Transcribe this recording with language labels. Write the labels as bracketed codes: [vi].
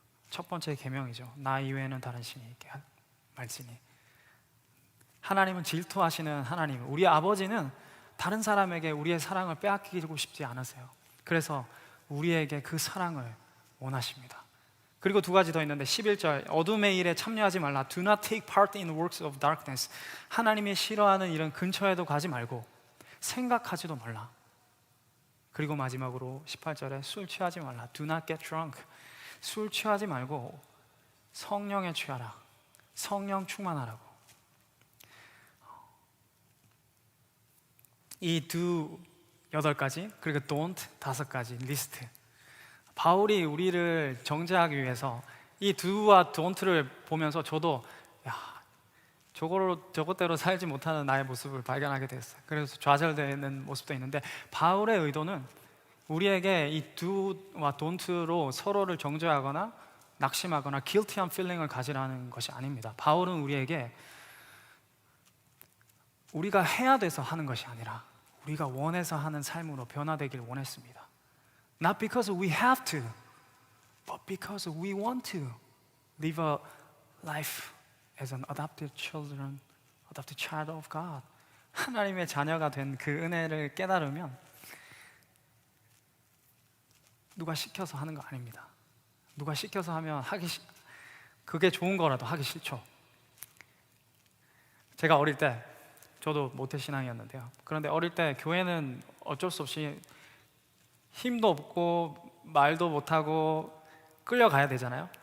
[ko] 첫 번째 계명이죠. 나 이외에는 다른 신이 있게 말지니. 하나님은 질투하시는 하나님, 우리 아버지는 다른 사람에게 우리의 사랑을 빼앗기고 싶지 않으세요. 그래서 우리에게 그 사랑을 원하십니다. 그리고 두 가지 더 있는데 11절, 어둠의 일에 참여하지 말라. [en] Do not take part in the works of darkness. [ko] 하나님이 싫어하는 일은 근처에도 가지 말고 생각하지도 말라. 그리고 마지막으로 18절에 술 취하지 말라. [en] Do not get drunk. [ko] 술 취하지 말고 성령에 취하라. 성령 충만하라고. 이 두 8가지 그리고 don't 5가지 리스트, 바울이 우리를 정죄하기 위해서 이 do와 don't를 보면서 저도 저것대로 살지 못하는 나의 모습을 발견하게 됐어요. 그래서 좌절되는 모습도 있는데 바울의 의도는 우리에게 이 do와 don't로 서로를 정죄하거나 낙심하거나 guilty한 feeling을 가지라는 것이 아닙니다. 바울은 우리에게 우리가 해야 돼서 하는 것이 아니라 우리가 원해서 하는 삶으로 변화되길 원했습니다. [en] Not because we have to, but because we want to live a life as an adopted child of God. [ko] 하나님의 자녀가 된 그 은혜를 깨달으면 누가 시켜서 하는 거 아닙니다. 누가 시켜서 하면 그게 좋은 거라도 하기 싫죠. 제가 어릴 때 저도 모태신앙이었는데요. 그런데 어릴 때 교회는 어쩔 수 없이 힘도 없고 말도 못하고 끌려가야 되잖아요.